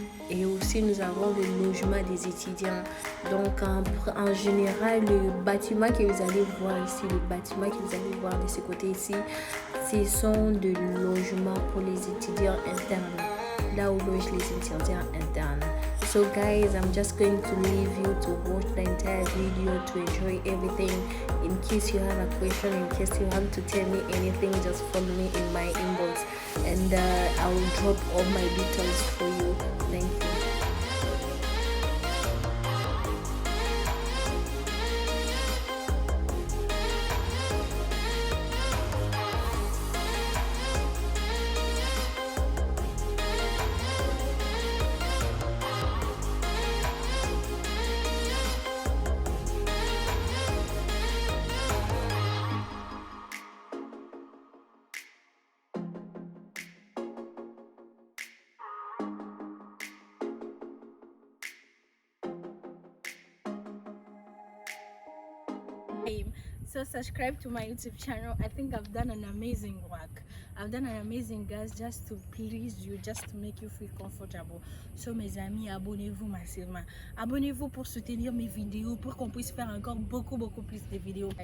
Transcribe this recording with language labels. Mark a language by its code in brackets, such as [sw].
[fr] Et aussi, nous avons le logement des étudiants. Donc, en général, le bâtiment que vous allez voir ici, de ce côté ici, ce sont des logements pour les étudiants internes. Là où logent les étudiants internes. [en] So guys, I'm just going to leave you to watch the entire video to enjoy everything. In case you have a question, in case you want to tell me anything, just follow me in my inbox and I will drop all my details for you. Thank you. So subscribe to my YouTube channel. I think I've done an amazing work. I've done an amazing guys just to please you, just to make you feel comfortable. [fr] So mes amis, abonnez-vous massivement. Abonnez-vous pour soutenir mes vidéos, pour qu'on puisse faire encore beaucoup plus de vidéos.